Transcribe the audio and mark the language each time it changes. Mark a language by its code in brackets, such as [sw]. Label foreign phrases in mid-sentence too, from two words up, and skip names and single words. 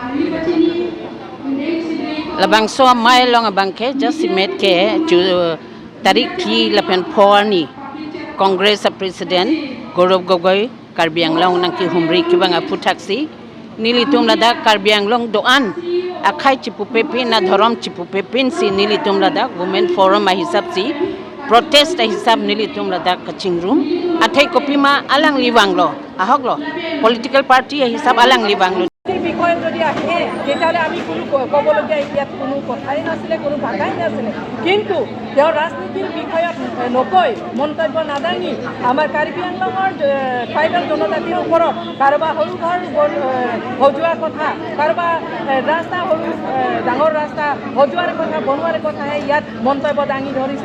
[mjw] labang so mai long abang ke [en] just met [mjw] ke chu tarik thi la pen phorni [en] Congress president [mjw] Gaurav Gogoi Karbi Anglong nang ki humri ki bang aputhaksi nilitum lada Karbi Anglong doan akhai chipu pepin na dharam chipu pepin si nilitum lada [en] women forum [mjw] a hisab si protest hisab nilitum lada kaching room athai kopima alang liwang lo ahok lo [en] political party [mjw] hisab alang liwang lo [as] বিষয়ে যদি আহে তেতিয়াহ'লে আমি কোনো ক'বলগীয়া ইয়াত কোনো কথাই নাছিলে, কোনো ভাষাই নাছিলে। কিন্তু তেওঁ ৰাজনীতিৰ বিষয়ত নকৈ মন্তব্য নাদাঙি আমাৰ কাৰ্বি আংলঙৰ ট্ৰাইবেল জনজাতিৰ ওপৰত কাৰোবাৰ সৰু ঘৰ সজোৱাৰ কথা, কাৰোবাৰ ৰাস্তা সৰু ডাঙৰ ৰাস্তা সজোৱাৰ কথা, বনোৱাৰ কথাহে ইয়াত মন্তব্য দাঙি ধৰিছে।